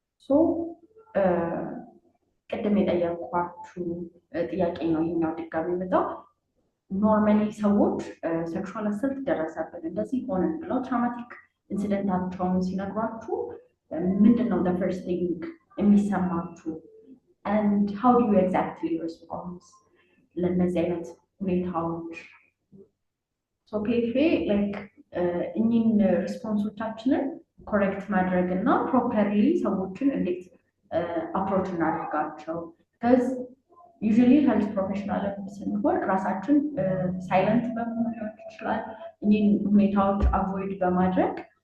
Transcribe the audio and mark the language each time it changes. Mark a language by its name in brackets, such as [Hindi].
[Amharic] ሶ ቅድም የጠየኳችሁ ጥያቄ ነው ይሄኛው ድጋሚ የመጣው። ኖርማሊ ሰዎች ሴክሹዋል አሰልት ደረሰብን እንደዚህ ሆነ ብለው ትራውማቲክ ኢንሲደንታቸውን ሲነግሯችሁ ምንድን ነው [English] the first thing [Amharic] የሚሰማችሁ? [English] and how do you exactly respond [Amharic] ለእነዚህ አይነት ሁኔታዎች? so ፔፌ like እኚህን ሪስፖንሶቻችንን ኮሬክት ማድረግ እና ፕሮፐርሊ ሰዎችን እንዴት አፕሮች እናደርጋቸው? [English] because usually health professional [Amharic] ስንሆን ራሳችን ሳይለንት በመሆን ሊሆን ይችላል። እኚህን ሁኔታዎች አቮይድ በማድረግ